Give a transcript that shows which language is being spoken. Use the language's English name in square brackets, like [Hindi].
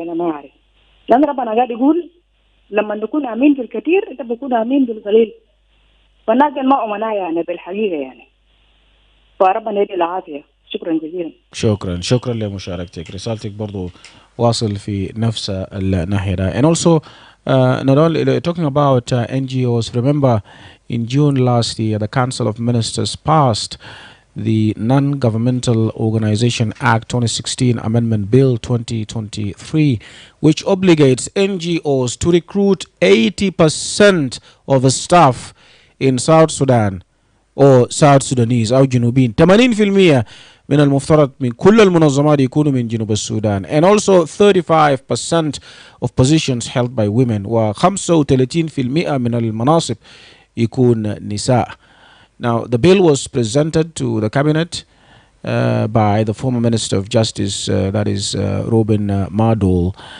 [Arabic] أنا ما أعرف لأن ربنا قاعد يقول لما نكون آمين في الكثير أنت بتكون آمين بالقليل. فالناس ما أمناء يعني بالحقيقة يعني. فربنا يدي العافية. شكرا جزيلا. شكرا لمشاركتك. رسالتك برضو واصل في نفس الناحية. [English] And also not only talking about NGOs, remember in June last year the Council of Ministers passed the Non-Governmental Organization Act 2016 Amendment Bill 2023, which obligates NGOs to recruit 80% of the staff in South Sudan or South Sudanese [Arabic] أو جنوبين. 80% من المفترض من كل المنظمات يكونوا من جنوب السودان. [English] And also 35% of positions held by women [Arabic] و35% من المناصب يكون نساء. [English] Now, the bill was presented to the cabinet by the former Minister of Justice, that is Robin Madol.